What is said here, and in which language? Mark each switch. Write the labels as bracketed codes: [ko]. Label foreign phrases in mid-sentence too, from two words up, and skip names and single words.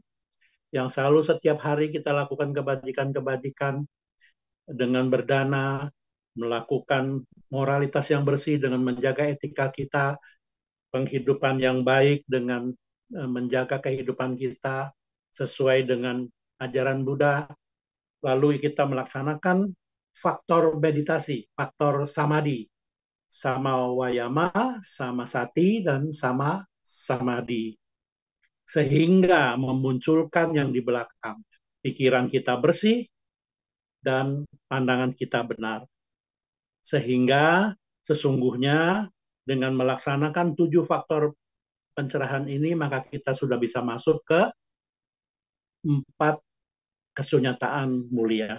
[id] Yang selalu setiap hari kita lakukan kebajikan-kebajikan dengan berdana, melakukan moralitas yang bersih dengan menjaga etika kita, penghidupan yang baik dengan menjaga kehidupan kita sesuai dengan ajaran Buddha. Lalu kita melaksanakan faktor meditasi, faktor [pi] samadhi, sama wayama, sama sati, dan sama samadhi. [id] Sehingga memunculkan yang di belakang. Pikiran kita bersih dan pandangan kita benar. Sehingga sesungguhnya dengan melaksanakan 7 faktor pencerahan ini, maka kita sudah bisa masuk ke 4 kesunyataan mulia.